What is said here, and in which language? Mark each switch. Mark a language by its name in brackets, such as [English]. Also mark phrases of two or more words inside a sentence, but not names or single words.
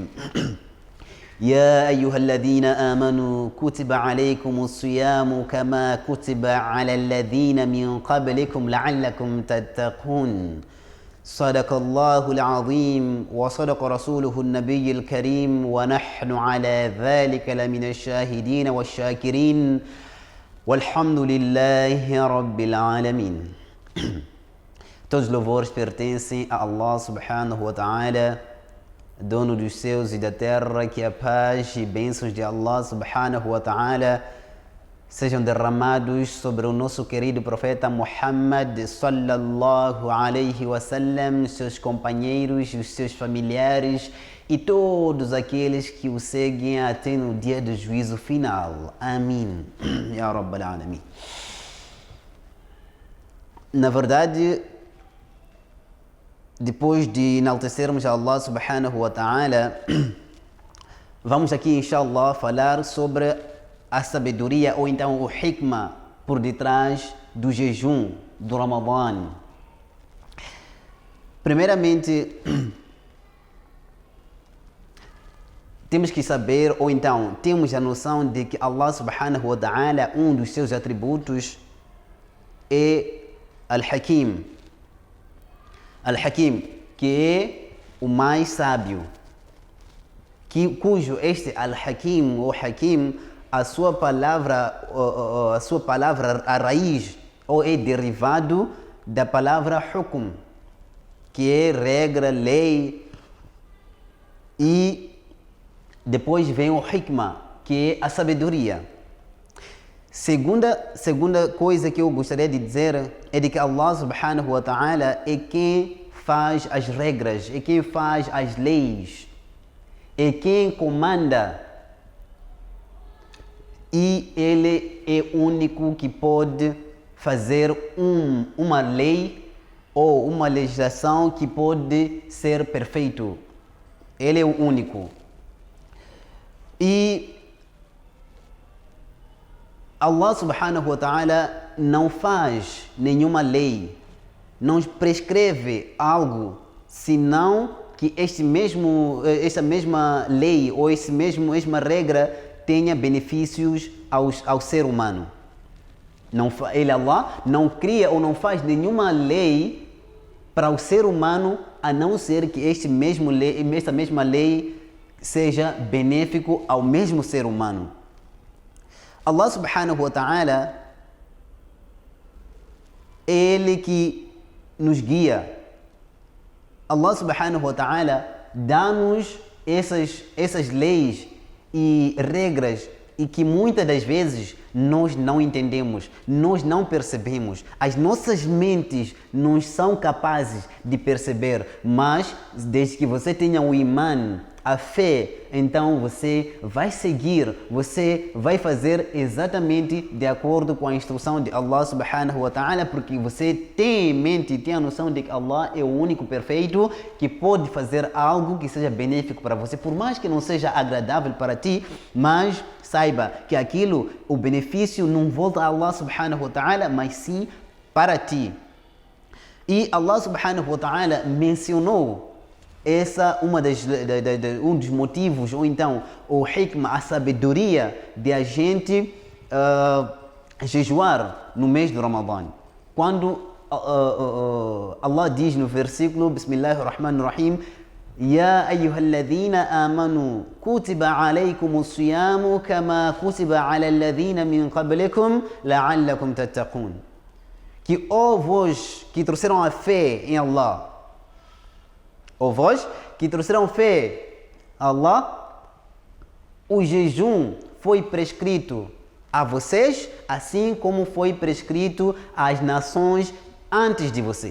[Arabic] يا أيها الذين آمنوا كتب عليكم الصيام كما كتب على الذين من قبلكم لعلكم تتقون. صدق الله العظيم وصدق رسوله النبي الكريم ونحن على ذلك لمن الشاهدين والشاكرين والحمد لله رب العالمين. [Portuguese] Todos os louvores pertencem a Allah [Arabic] سبحانه وتعالى, [Portuguese] dono dos céus e da terra. Que a paz e bênçãos de Allah [Arabic] سبحانه وتعالى [Portuguese] sejam derramados sobre o nosso querido profeta Muhammad [Arabic] صلى الله عليه وسلم, [Portuguese] seus companheiros, os seus familiares e todos aqueles que o seguem até no dia do juízo final. Amém. [Arabic] يا رب العالمين. [Portuguese] Na verdade, depois de enaltecermos a Allah [Arabic] سبحانه وتعالى, [Portuguese] vamos aqui, inshallah, falar sobre a sabedoria ou então o hikmah por detrás do jejum do Ramadã. Primeiramente, temos que saber, ou então temos a noção de que Allah [Arabic] سبحانه وتعالى, [Portuguese] um dos seus atributos é Al-Hakim. Al-Hakim, que é o mais sábio, cujo este Al-Hakim ou Hakim, a sua palavra, a raiz, ou é derivado da palavra Hukm, que é regra, lei, e depois vem o Hikmah, que é a sabedoria. Segunda coisa que eu gostaria de dizer é de que Allah [Arabic] سبحانه وتعالى [Portuguese] é quem faz as regras, é quem faz as leis, é quem comanda, e Ele é o único que pode fazer uma lei ou uma legislação que pode ser perfeito. Ele é o único. E Allah [Arabic] سبحانه وتعالى [Portuguese] não faz nenhuma lei, não prescreve algo, senão que essa mesma lei ou mesma regra tenha benefícios ao ser humano. Allah não cria ou não faz nenhuma lei para o ser humano, a não ser que essa mesma lei seja benéfico ao mesmo ser humano. Allah [Arabic] سبحانه وتعالى [Portuguese] é Ele que nos guia. Allah [Arabic] سبحانه وتعالى [Portuguese] dá-nos essas leis e regras e que muitas das vezes nós não entendemos, nós não percebemos. As nossas mentes não são capazes de perceber, mas desde que você tenha o iman, a fé, então você vai seguir, você vai fazer exatamente de acordo com a instrução de Allah [Arabic] سبحانه وتعالى, [Portuguese] porque você tem em mente, tem a noção de que Allah é o único perfeito que pode fazer algo que seja benéfico para você, por mais que não seja agradável para ti, mas saiba que aquilo, o benefício não volta a Allah [Arabic] سبحانه وتعالى, [Portuguese] mas sim para ti. E Allah [Arabic] سبحانه وتعالى [Portuguese] mencionou um dos motivos, ou então o hikmah, a sabedoria de a gente jejuar no mês do Ramadã. Quando Allah diz no versículo [Arabic] بسم الله الرحمن الرحيم يا أيها الذين آمنوا كتب عليكم الصيام كما كتب على الذين من قبلكم لعلكم تتقون. [Portuguese] Que vós que trouxeram a fé em Allah, ou vós que trouxeram fé a Allah, o jejum foi prescrito a vocês, assim como foi prescrito às nações antes de vocês.